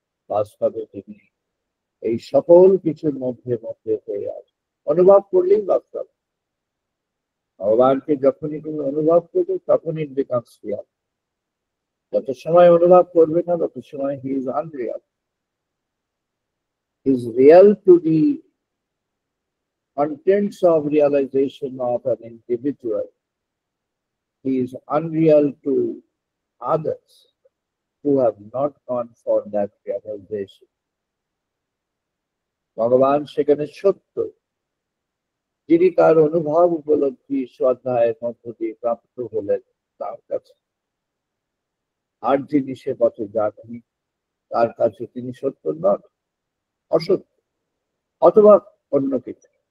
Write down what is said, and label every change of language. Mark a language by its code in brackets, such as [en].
[bn] বাস্তবে তিনি এই সকল কিছুর মধ্যে মধ্যে হয়ে আছেন। অনুভব করলেই বাস্তব। ভগবানকে যখনই তুমি অনুভব করবে তখনই [en] Becomes real. [bn] যত সময় অনুভব করবে না তত সময় [en] He is unreal. He is real to the contents of realization of an individual. He is unreal to others who have not gone for that realization. [bn] ভগবান সেখানে সত্য, যিনি তার অনুভব উপলব্ধি শ্রদ্ধায়ের মধ্য দিয়ে প্রাপ্ত হলেন তার কাছে। আর যিনি সে পথে যাননি তার কাছে তিনি সত্য নন, অসত্য অথবা অন্য কিছু।